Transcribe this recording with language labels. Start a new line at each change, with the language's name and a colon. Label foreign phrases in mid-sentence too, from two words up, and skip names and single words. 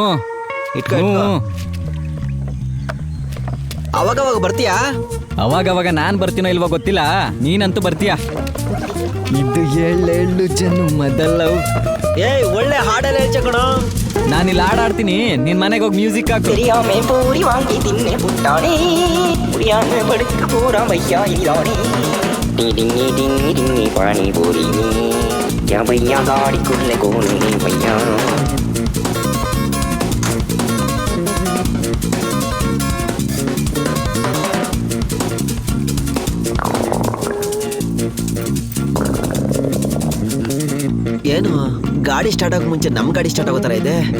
Kannada: ಇಟ್ಕೊ. ಅವಾಗ ಬರ್ತೀಯಾ? ಅವಾಗ ನಾನ್ ಬರ್ತೀನೋ ಇಲ್ವೋ ಗೊತ್ತಿಲ್ಲ, ನೀನಂತೂ ಬರ್ತೀಯ. ಇದು ಏಳು ಜನ್ಮದಲ್ಲ. ಏಯ್ ಒಳ್ಳೆ ಹಾಡೆಲ್ಲ ಹೇಳ್ಚಕಣೋ. ನಾನಿಲ್ಲಿ ಹಾಡಾಡ್ತೀನಿ, ನಿನ್ ಮನೆಗೆ ಹೋಗಿ ಮ್ಯೂಸಿಕ್ ಹಾಕು.
Tamil: தெரியாம பூரி வாங்கி தின்னு புட்டானே முடியாம படுக்க போறான் பையா இனிதானே டிடிங்கி டிங்கி டிங்கி பானி பூரி யா பையா காடிக்குள்ள கோனே பையா
Kannada: ಏನು ಗಾಡಿ ಸ್ಟಾರ್ಟ್ ಆಗೋ ಮುಂಚೆ ನಮ್ಮ ಗಾಡಿ ಸ್ಟಾರ್ಟ್ ಆಗೋ ಥರ ಇದೆ.